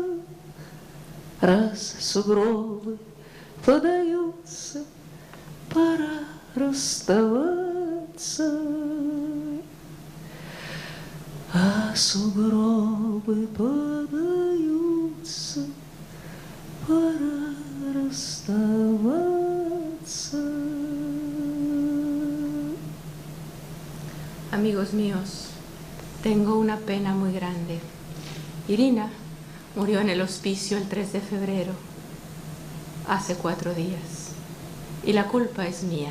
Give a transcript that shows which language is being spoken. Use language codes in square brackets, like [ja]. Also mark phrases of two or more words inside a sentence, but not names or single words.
[ru] Раз сугробы подаются, пора расставаться. А сугробы подаются, пора расставаться. [es] Amigos míos, tengo una pena muy grande. Irina murió en el hospicio el 3 de febrero, hace 4 días, y la culpa es mía.